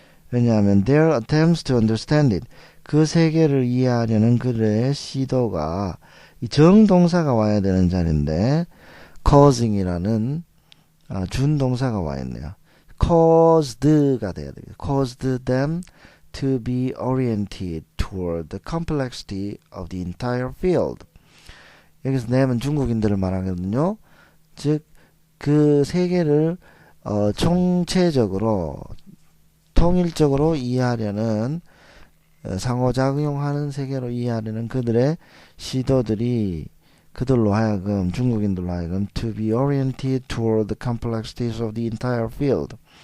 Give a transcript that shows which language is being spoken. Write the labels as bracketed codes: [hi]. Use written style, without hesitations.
[ko] 왜냐하면 [en] their attempts to understand it, [ko] 그 세계를 이해하려는 그들의 시도가 이 정동사가 와야 되는 자리인데 causing이라는 준동사가 와 있네요. caused가 돼야 됩니다. [en] caused them to be oriented toward the complexity of the entire field. [ko] 여기서 them은 중국인들을 말하거든요. 즉, 그 세계를 총체적으로 통일적으로 이해하려는 상호작용하는 세계로 이해하려는 그들의 시도들이 그들로 하여금 중국인들로 하여금 [en] to be oriented toward the complexities of the entire field.